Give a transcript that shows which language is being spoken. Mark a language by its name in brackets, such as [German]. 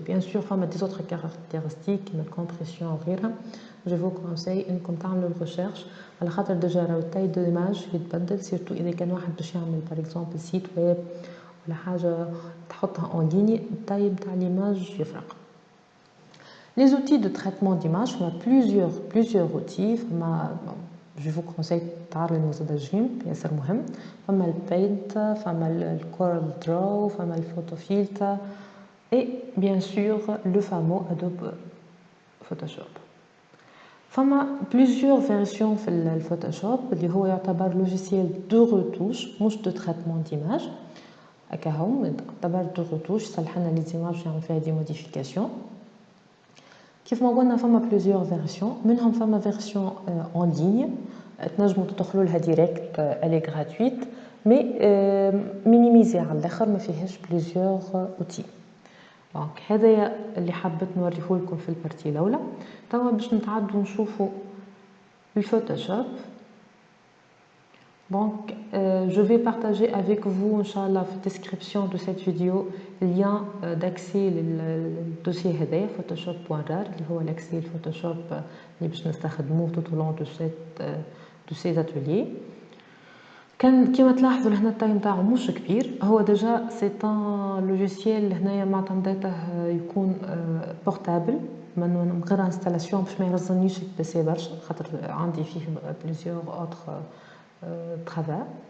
[Arabic] بيان سور فما دي زوتر كاركتيرستيك كيما الكومبريسيون وغيرها، جو فو كونساي انكم تعملوا الريشيرش، على خاطر ديجا راهو التاي دو ايماج يتبدل، سيرتو اذا كان واحد باش يعمل باغ اكزومبل سيت ويب ولا حاجه تحطها اون ليني، التاي نتاع ليماج يفرق. [French] Les outils de traitement d'image, on a plusieurs outils. Je vous conseille [Arabic] تعرضوا زاد جيم ياسر مهم. فما البينت، فما الكورل درو، فما الفوتو فيلتر، [French] et bien sûr le fameux [Arabic] Adobe Photoshop. فما [French] plusieurs versions [Arabic] في الفوتوشوب اللي هو يعتبر [French] logiciel de retouche [Arabic] مش [French] de traitement d'image. [Arabic] هكا هو يعتبر [French] de retouche، [Arabic] صلح لنا لي زيماج يعمل فيها دي موديفيكاسيون. كيف ما قلنا فما بليزيور فيرسيون، منهم فما فيرسيون اون ليني تنجموا تدخلوا لها ديريكت، الي غراتويت، مي مينيميزي على الاخر ما فيهاش بليزيور اوتي. دونك هذايا اللي حبيت نوريه لكم في البارتي الاولى. توا باش نتعدوا نشوفوا الفوتوشوب. [French] Donc, je vais partager avec vous, Inch'Allah, في description de cette vidéo, le lien d'accès au dossier [Arabic] هذايا [French] photoshop.rar [Arabic] اللي هو [French] l'accès [Arabic] للفوتوشوب اللي باش نستخدموه [French] tout au long de ces ateliers. [Arabic] كان كيما تلاحظوا هنا التاي نتاعو مش كبير، هو ديجا سي ان لوجيسيال هنايا معتمداته يكون بورتابل من غير انستالاسيون باش ما يرزنيش البيسي برشا، خاطر عندي فيه بليزيور اوتر travail.